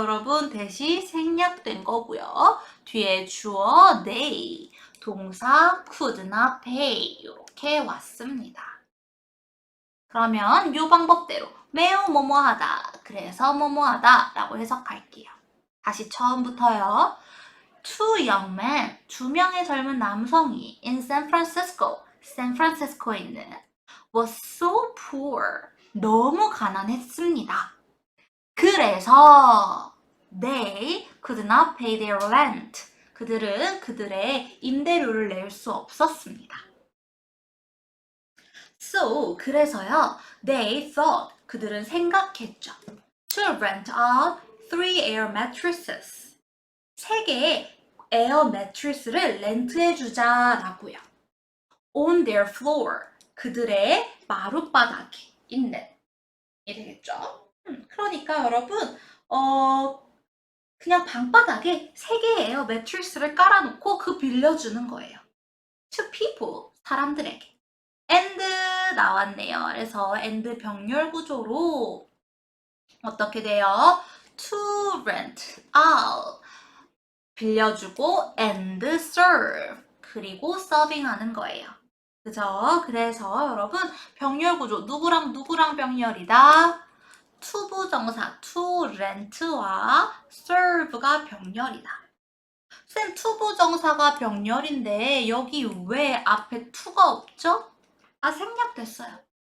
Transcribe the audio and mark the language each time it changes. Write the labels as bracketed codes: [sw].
[ko] 여러분 that이 생략된 거고요. 뒤에 주어 they, 동사 [en] could not pay [ko] 이렇게 왔습니다. 그러면 이 방법대로 매우 뭐뭐하다, 그래서 뭐뭐하다 라고 해석할게요. 다시 처음부터요. [en] Two young men, [ko] 두 명의 젊은 남성이 [en] in San Francisco, [ko] 샌프란시스코에 있는 [en] was so poor, [ko] 너무 가난했습니다. 그래서 [en] they could not pay their rent. [ko] 그들은 그들의 임대료를 낼 수 없었습니다. [en] So, [ko] 그래서요. [en] They thought, [ko] 그들은 생각했죠. [en] To rent out 3 air mattresses. [ko] 3개의 에어 매트리스를 렌트해주자라고요. [en] On their floor. [ko] 그들의 마룻바닥에 있는. 이 되겠죠? 그러니까 여러분 그냥 방바닥에 3개의 에어 매트리스를 깔아놓고 그 빌려주는 거예요. [en] To people, [ko] 사람들에게. and 나왔네요. 그래서 and 병렬 구조로 어떻게 돼요? [en] To rent out, [ko] 빌려주고 [en] and serve, [ko] 그리고 서빙하는 거예요. 그죠? 그래서 여러분 병렬 구조 누구랑 누구랑 병렬이다? 투부정사 [en] to rent [ko] 와 serve가 병렬이다. 쌤 투부정사가 병렬인데 여기 왜 앞에 to가 없죠? 아 생략됐어요.